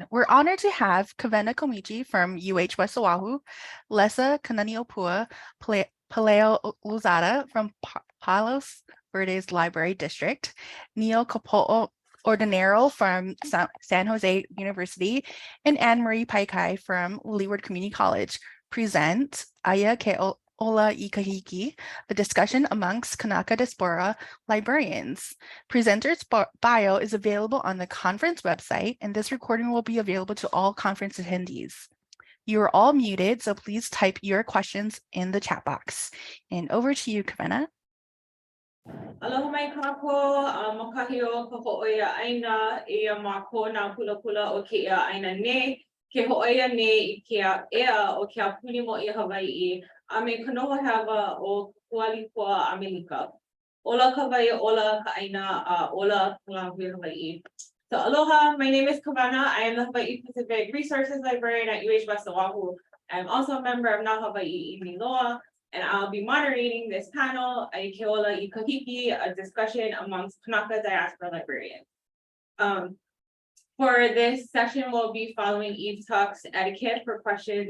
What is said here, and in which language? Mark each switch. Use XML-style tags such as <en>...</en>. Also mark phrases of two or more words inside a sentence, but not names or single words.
<en>We're honored to have Kawena Komeiji from UH West Oahu, Lessa Kananiʻopua Pelayo-Lozada from Palos Verdes Library District, Neil Kapo'o Ordinario from San Jose University, and Annemarie Paikai from Leeward Community College present Aya Ke'ola I Kahiki, a discussion amongst Kānaka Diaspora librarians. Presenter's bio is available on the conference website, and this recording will be available to all conference attendees. You are all muted, so please type your questions in the chat box. And over to you, Kawena.</en> <haw>Aloha mai kākou, makahi o ka hoʻoia ʻaina, ia mā kōna pula o ke ia ʻaina nei, ke hoʻoia nei I ke ea o ke apuni mo I Hawaiʻi, a me kanoa hewa o Kualipua Amerika. Ola ka wai, ola ka ʻaina, ola lāhui Hawaiʻi.</haw> <en>So aloha, my name is Kawena. I am the Hawaii Pacific Resources Librarian at UH West Oahu. I am also a member of Nā Hawaiʻi ʻImi loa, and I'll be moderating this panel, Ai Keola I Kahiki, a discussion amongst Kānaka Diaspora librarians. For this session, we'll be following Eve's talks etiquette for questions.</en>